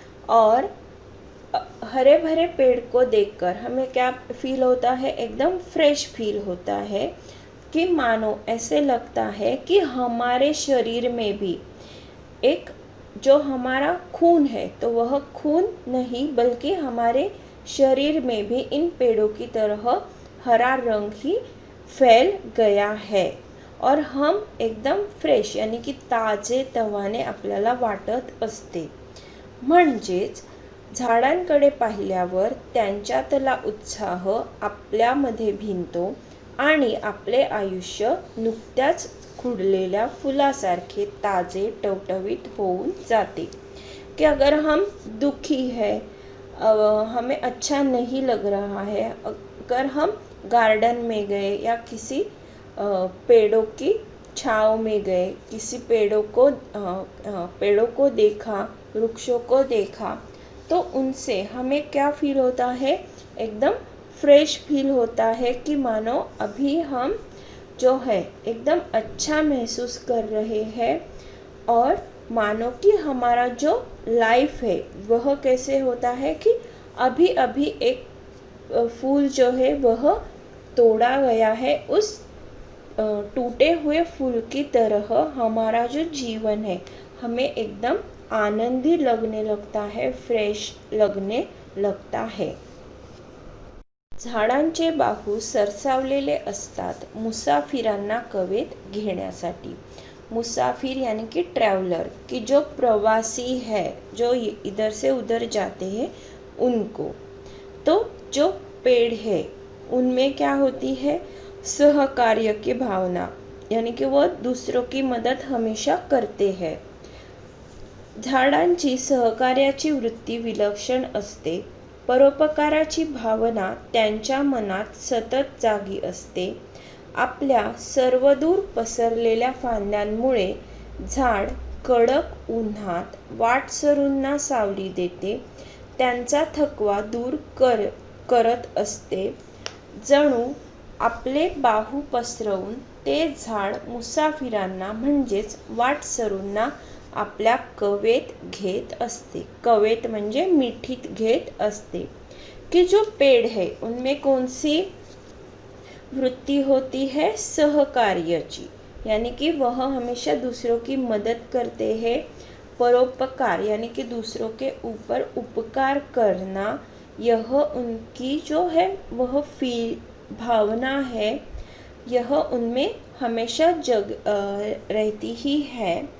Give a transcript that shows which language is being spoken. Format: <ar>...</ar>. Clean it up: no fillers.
<hi>और हरे भरे पेड़ को देखकर हमें क्या फील होता है, एकदम फ्रेश फील होता है कि मानो ऐसे लगता है कि हमारे शरीर में भी एक जो हमारा खून है तो वह खून नहीं बल्कि हमारे शरीर में भी इन पेड़ों की तरह हरा रंग ही फैल गया है और हम एकदम फ्रेश यानी की ताजे तवाने</hi> <mr>आपल्याला वाटत असते। म्हणजेच झाडांकडे पाहिल्यावर त्यांच्यातला उत्साह आपल्यामध्ये भिनतो आणि आपले आयुष्य नुकत्याच खुडलेल्या फुलासारखे ताजे टवटवीत होऊन जाते।</mr> <hi>कि अगर हम दुखी है, हमें अच्छा नहीं लग रहा है, अगर हम गार्डन में गए या किसी पेड़ों की छाँव में गए, किसी पेड़ों को देखा, वृक्षों को देखा, तो उनसे हमें क्या फील होता है, एकदम फ्रेश फील होता है कि मानो अभी हम जो है एकदम अच्छा महसूस कर रहे हैं। और मानो कि हमारा जो लाइफ है वह कैसे होता है कि अभी अभी एक फूल जो है वह तोड़ा गया है, उस टूटे हुए फूल की तरह हमारा जो जीवन है हमें एकदम आनंदी लगने लगता है, फ्रेश लगने लगता है।</hi> <mr>झाडांचे बाहू सरसावलेले असतात मुसाफिरांना कवेत घेण्यासाठी।</mr> <hi>मुसाफिर यानी कि ट्रैवलर, कि जो प्रवासी है, जो इधर से उधर जाते हैं उनको। तो जो पेड़ है उनमें क्या होती है, सहकार्य की भावना, यानी कि वो दूसरों की मदद हमेशा करते हैं।</hi> <mr>झाडांची सहकार्याची वृत्ती विलक्षण असते। परोपकाराची भावना त्यांच्या मनात सतत जागी असते। आपल्या सर्वदूर पसरलेल्या फांद्यांमुळे झाड कडक उन्हात वाटसरूंना सावली देते, त्यांचा थकवा दूर करत असते। जणू आपले बाहू पसरवून ते झाड मुसाफिरांना म्हणजेच वाटसरूंना आपल्या कवेत घेत असते। कवेत म्हणजे मिठीत घेत असते।</mr> <hi>कि जो पेड़ है उनमें कौन सी वृत्ति होती है, सहकार्याची, यानी कि वह हमेशा दूसरों की मदद करते हैं। परोपकार यानी कि दूसरों के ऊपर उपकार करना, यह उनकी जो है वह भावना है, यह उनमें हमेशा रहती ही है।</hi>